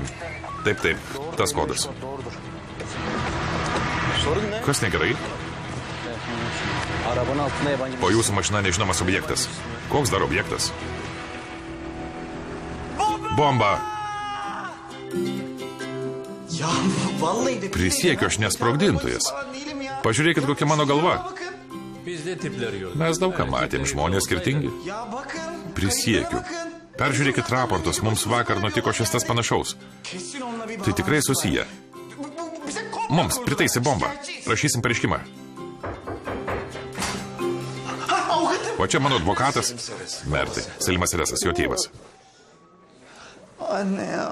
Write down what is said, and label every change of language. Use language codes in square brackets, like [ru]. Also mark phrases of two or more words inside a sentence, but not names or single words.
[lt] Taip, taip, tas kodas. [tr] Sorun ne? [lt] Kas negerai? [tr] Arabanın altında yabancı... [lt] O jūsų mašina nežinomas objektas. Koks dar objektas? Bomba! [tr] Ya vallahi de... [lt] Prisiekiu, aš nesprogdintojas. Pažiūrėkit, kokia mano galva. Mes daug ką matėm, žmonės skirtingi. [tr] Ya bakın. [lt] Prisiekiu. Peržiūrėkit raportus, mums vakar nutiko šis tas panašaus. [tr] Kesin onunla bir... [lt] Tai tikrai susiję. Mums pritaisė bombą. Rašysim pareiškimą. O čia mano advokatas. Mertai, Selimas Resas, jo tėvas. [tr] Anne ya.